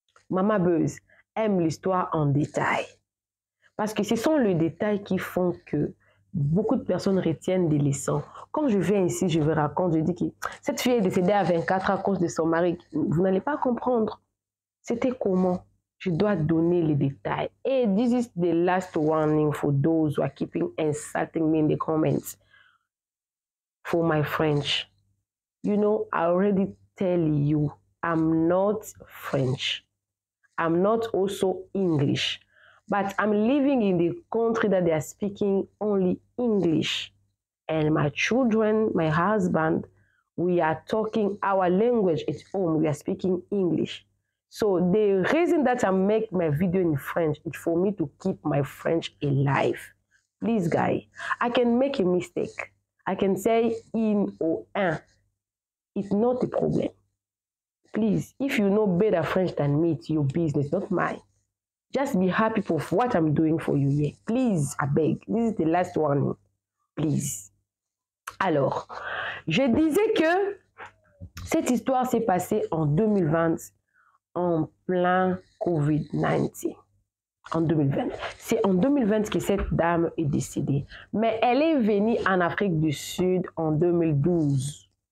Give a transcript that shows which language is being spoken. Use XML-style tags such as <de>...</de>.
<fr>Maman Buzz aime l'histoire en détail. Parce que ce sont les détails qui font que beaucoup de personnes retiennent des leçons. Quand je viens ici, je vous raconte, je dis que cette fille est décédée à 24 ans à cause de son mari. Vous n'allez pas comprendre. C'était comment? Je dois donner les détails.</fr> <en>Et this is the last warning for those who are keeping insulting me in the comments. For my French. You know, I already tell you, I'm not French. I'm not also English, but I'm living in the country that they are speaking only English. And my children, my husband, we are talking our language at home. We are speaking English. So the reason that I make my video in French is for me to keep my French alive. Please, guys, I can make a mistake. I can say in or un. It's not a problem. Please, if you know better French than me, it's your business, not mine. Just be happy for what I'm doing for you here. Please, I beg. This is the last warning. Please.</en> <fr>Alors, je disais que cette histoire s'est passée en 2020, en plein Covid-19. En 2020. C'est en 2020 que cette dame est décédée. Mais elle est venue en Afrique du Sud en 2012.</fr>